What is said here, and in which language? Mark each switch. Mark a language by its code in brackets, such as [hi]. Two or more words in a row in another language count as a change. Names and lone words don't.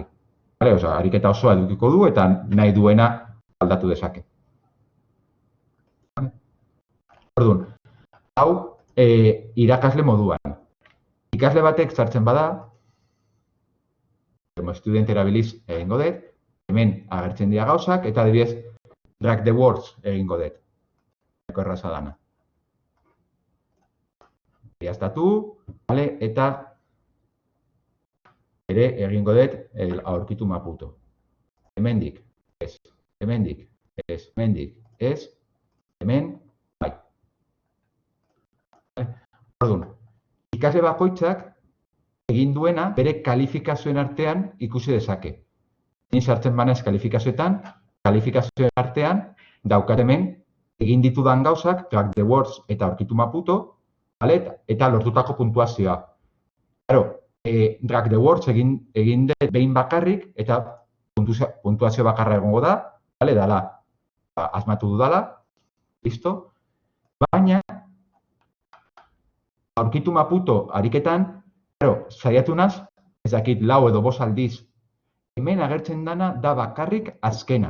[eu] Ariketa osoa edukiko du, eta nahi duena aldatu dezake. Orduan, hau irakasle moduan. Ikasle batek sartzen bada, student erabiliz egingo dut, hemen agertzen dira gauzak, eta adibidez, [en] drag the words [eu] egingo dut. Eko erraza dana. Iaztatu, eta ere egingo dut aurkitu Maputo. Hemendik, ez. Hemendik, ez. Hemendik, ez. Hemen, bai. Orduan, ikasle bakoitzak egin duena bere kalifikazioen artean ikusi dezake. Ni sartzen banaiz kalifikazioetan, kalifikazioen artean daukat hemen egin ditudan gauzak, [en] drag the words [eu] eta aurkitu Maputo, eta lortutako puntuazioa. [en] Drag the words [eu] egin dut behin bakarrik, eta puntuazio bakarra egongo da, dala, asmatu dudala, listo. Baina, aurkitu Maputo ariketan, saiatu naz, ez dakit 4 edo 5 aldiz, hemen agertzen dana da bakarrik azkenan.